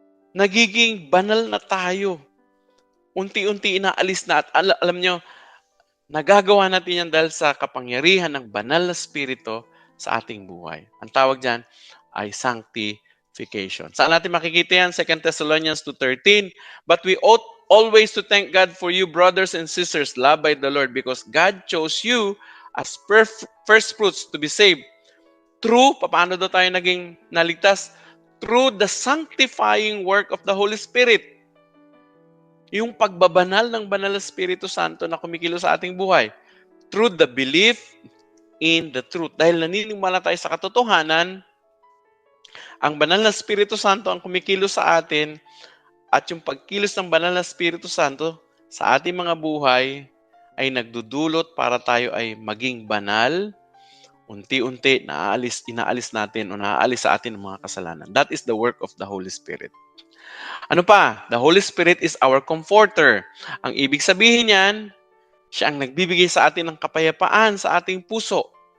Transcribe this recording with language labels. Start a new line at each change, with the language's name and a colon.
Filipino: Nagiging banal na tayo. Unti-unti inaalis na. At alam nyo, nagagawa natin yan dahil sa kapangyarihan ng banal na spirito sa ating buhay. Ang tawag dyan ay sanctification. Saan natin makikita yan? 2 Thessalonians 2:13.
English: But we ought always to thank God for you, brothers and sisters, loved by the Lord, because God chose you as first fruits to be saved.
Filipino: Paano daw tayo naging naligtas?
English: Through the sanctifying work of the Holy Spirit.
Filipino: Yung pagbabanal ng Banal na Espiritu Santo na kumikilos sa ating buhay.
English: Through the belief in the truth.
Filipino: Dahil naniniwala tayo sa katotohanan, ang Banal na Espiritu Santo ang kumikilos sa atin, at yung pagkilos ng Banal na Espiritu Santo sa ating mga buhay ay nagdudulot para tayo ay maging banal. Unti-unti, inaalis natin o naaalis sa atin ang mga kasalanan.
English: That is the work of the Holy Spirit.
Filipino: Ano pa?
English: The Holy Spirit is our comforter.
Filipino: Ang ibig sabihin niyan, siya ang nagbibigay sa atin ng kapayapaan sa ating puso.